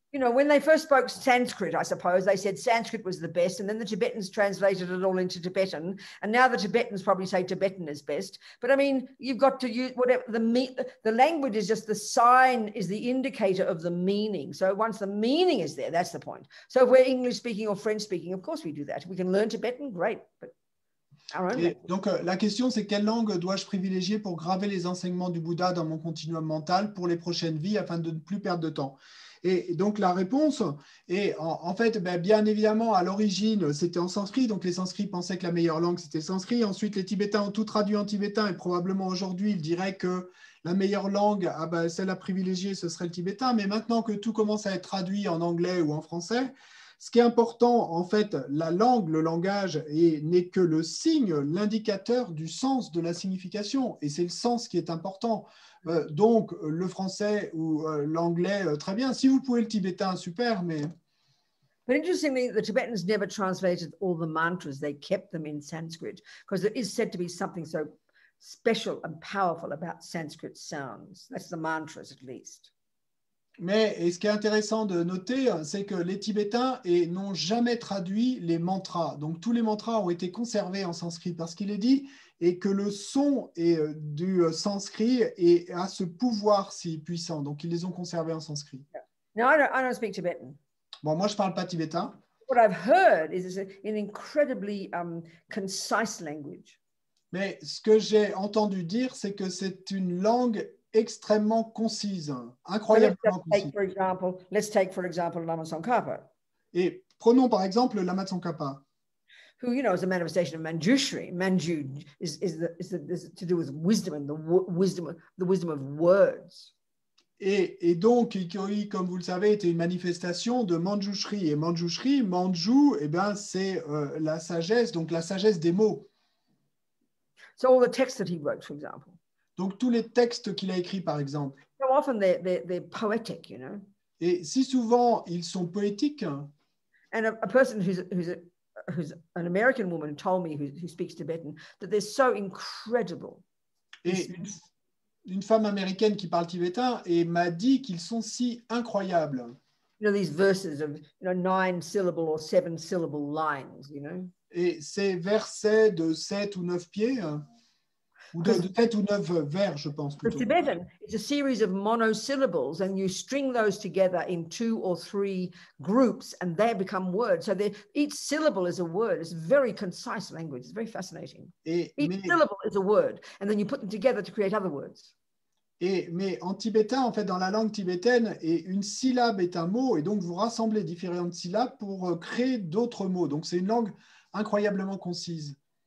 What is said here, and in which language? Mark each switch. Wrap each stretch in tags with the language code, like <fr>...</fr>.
<en>You know, when they first spoke Sanskrit, I suppose, they said Sanskrit was the best, and then the Tibetans translated it all into Tibetan, and now the Tibetans probably say Tibetan is best. But I mean, you've got to use whatever the language is just the sign, is the indicator of the meaning. So once the meaning is there, that's the point. So if we're English speaking or French speaking, of course we do that. If we can learn Tibetan, great. But</en> <fr>donc la question, c'est quelle langue dois-je privilégier pour graver les enseignements du Bouddha dans mon continuum mental pour les prochaines vies afin de ne plus perdre de temps? Et donc la réponse est, en fait, bien évidemment, à l'origine, c'était en sanskrit, donc les sanskrits pensaient que la meilleure langue, c'était le sanskrit. Ensuite, les Tibétains ont tout traduit en tibétain, et probablement aujourd'hui, ils diraient que la meilleure langue, celle à privilégier, ce serait le tibétain. Mais maintenant que tout commence à être traduit en anglais ou en français, Ce qui est important, en fait, la langue, le langage n'est que le signe, l'indicateur du sens de la signification. Et c'est le sens qui est important. Donc, le français ou l'anglais, très bien. Si vous pouvez le tibétain, super, mais...</fr> <en>But interestingly, the Tibetans never translated all the mantras. They kept them in Sanskrit because there is said to be something so special and powerful about Sanskrit sounds. That's the mantras, at least.</en> <fr>Mais et ce qui est intéressant de noter, c'est que les Tibétains n'ont jamais traduit les mantras. Donc tous les mantras ont été conservés en sanskrit parce qu'il est dit et que le son du sanskrit a ce pouvoir si puissant. Donc ils les ont conservés en sanskrit.</fr> <en>Now I don't speak Tibetan.</en> <fr>Bon, moi je parle pas tibétain.</fr> <en>What I've heard is an incredibly concise language.</en> <fr>Mais ce que j'ai entendu dire, c'est que c'est une langue extrêmement concise, incroyablement concise.</fr> <en>Let's take for example Lama Tsongkhapa.</en> <fr>Et prenons par exemple Lama Tsongkhapa.</fr> <en>Who, you know, is a manifestation of Manjushri. Manju is to do with wisdom and the wisdom of words.</en> <fr>Et donc, qui, comme vous le savez, était une manifestation de Manjushri. Et Manjushri, Manju, eh ben, c'est la sagesse, donc la sagesse des mots.</fr> <en>So all the texts that he wrote, for example.</en> <fr>Donc tous les textes qu'il a écrits, par exemple.</fr> <en>So often they're poetic, you know.</en> <fr>Et si souvent ils sont poétiques.</fr> <en>And a person who's an American woman told me who speaks Tibetan that they're so incredible.</en> <fr>Et une femme américaine qui parle tibétain et m'a dit qu'ils sont si incroyables.</fr> <en>You know, these verses of 9 syllable or 7 syllable lines, you know.</en> <fr>Et ces versets de 7 ou 9 pieds, ou de 7 ou 9 vers, je pense.</fr> <en>The Tibetan is a series of monosyllables, and you string those together in 2 or 3 groups, and they become words. So each syllable is a word. It's very concise language. It's very fascinating. Each syllable is a word, and then you put them together to create other words.</en> <fr>Mais en tibétain, en fait, dans la langue tibétaine, une syllabe est un mot, et donc vous rassemblez différentes syllabes pour créer d'autres mots. Donc c'est une langue incroyablement concise.</fr>